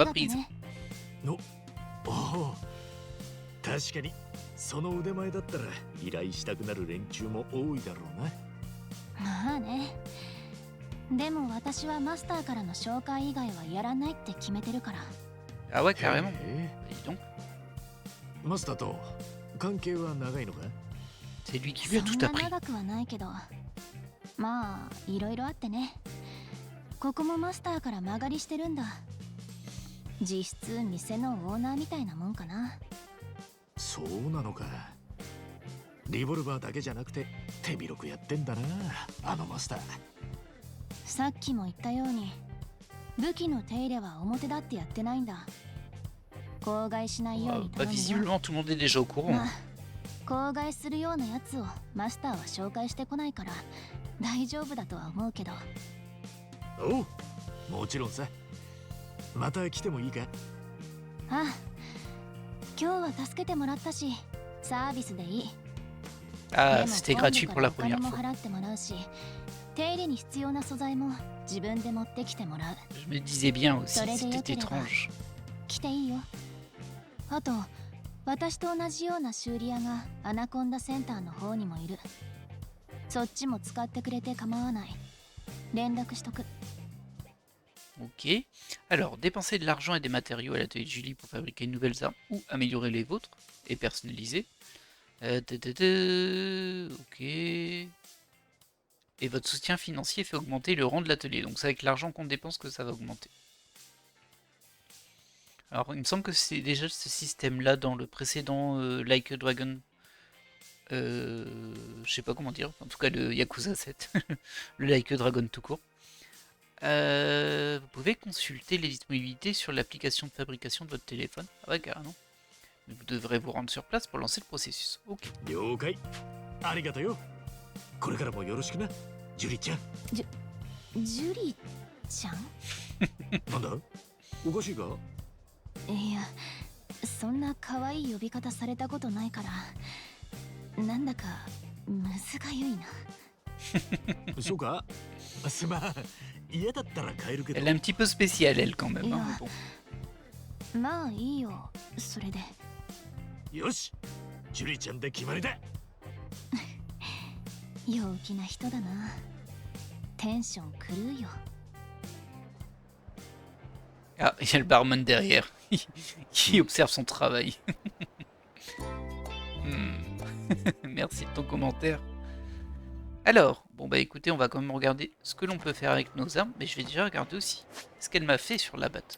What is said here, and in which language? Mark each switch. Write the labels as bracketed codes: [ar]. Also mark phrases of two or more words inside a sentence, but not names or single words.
[ja] がと [fr] prise. [ja] ね。おお、確かにその腕前だったら依頼したくなる連中も多いだろうな。まあね。でも私はマスターからの紹介以外はやらないって決めてるから。 [fr] Ah ouais, carrément. [ja] へ [fr] Dis donc. [ja] え、マスターと関係は長いのか？ [fr] C'est lui qui lui a [ja] そ [fr] tout [ja] んな [fr] appris. [ja] 長くはないけど、まあいろいろあってね。ここもマスターから間借りしてるんだ。実質店のオーナーみたいなもんかな。そうなのか。リボルバーだけじゃなくて手広くやってんだな、あのマスター。さっきも言ったように、武器の手入れは表だってやってないんだ。口外しないように [fr] Bah [ja] 頼むよ。 [fr] visiblement tout le monde est déjà au courant. [ja] まあ口外するようなやつをマスターは紹介してこないから大丈夫だとは思うけど。おう、もちろんさ。また来てもいいか？ああ、今日は助けてもらったしサービスでいい。 [fr] Ah, [ja] でも [fr] c'était [ja] 今度 [fr] gratuit [ja] か [fr] pour [ja] ら [fr] la [ja] お金 [fr] première [ja] も [fr] fois. [ja] 払ってもらうし、手入れに必要な素材も自分で持ってきてもらう。 [fr] Je me disais bien aussi, T'aurais c'était dû étrange. [ja] 来ていいよ。あと私と同じような修理屋がアナコンダセンターの方にもいる。そっちも使ってくれて構わない。連絡しとく。 [fr] Ok. Alors, dépenser de l'argent et des matériaux à l'atelier de Julie pour fabriquer de nouvelles armes ou améliorer les vôtres et personnaliser. Ok. Et votre soutien financier fait augmenter le rang de l'atelier. Donc c'est avec l'argent qu'on dépense que ça va augmenter. Alors il me semble que c'est déjà ce système-là dans le précédent Like a Dragon. Je sais pas comment dire. En tout cas le Yakuza 7. Le Like a Dragon tout court. Vous pouvez consulter les disponibilités sur l'application de fabrication de votre téléphone. Ah ouais, carrément. Mais vous devrez vous rendre sur place pour lancer le processus. Ok. [ja] 了解。ありがとよ。これからもよろしくな、ジュリちゃん。ジュリちゃん？なんだ？おかしいか？いや、そんな可愛い呼び方されたことないからなんだかむずがゆいな。そうか？すまん。嫌だったら帰るけど。 [fr] Elle est un petit peu spéciale, elle, quand même. Hein, mais bon. [ja] まあいいよ、それで。よし、ジュリちゃんで決まりだ。陽気な人だな。テンション狂うよ。 [fr] Ah, il y a le barman derrière qui observe son travail. Merci de ton commentaire. Alors, bon bah écoutez, on va quand même regarder ce que l'on peut faire avec nos armes, mais je vais déjà regarder aussi ce qu'elle m'a fait sur la batte.